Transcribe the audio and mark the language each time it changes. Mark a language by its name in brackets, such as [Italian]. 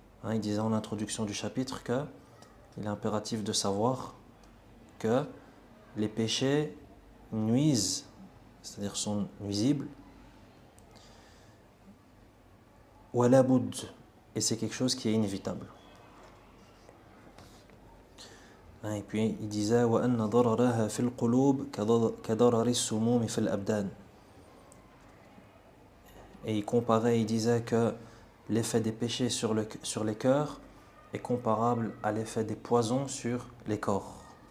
[French] Il disait en introduction du chapitre qu'il est impératif de savoir que les péchés nuisent, c'est-à-dire sont nuisibles, [Arabic] wala bud, [French] et c'est quelque chose qui est inévitable. Et puis il disait [Arabic] وَأَنَّ ضَرَرَهَا فِي الْقُلُوبِ كَضَرَرِ السُّمُومِ فِي الْأَبْدَانِ. [French] Et il comparait, il disait que l'effet des péchés sur les cœurs est comparable à l'effet des poisons sur les corps.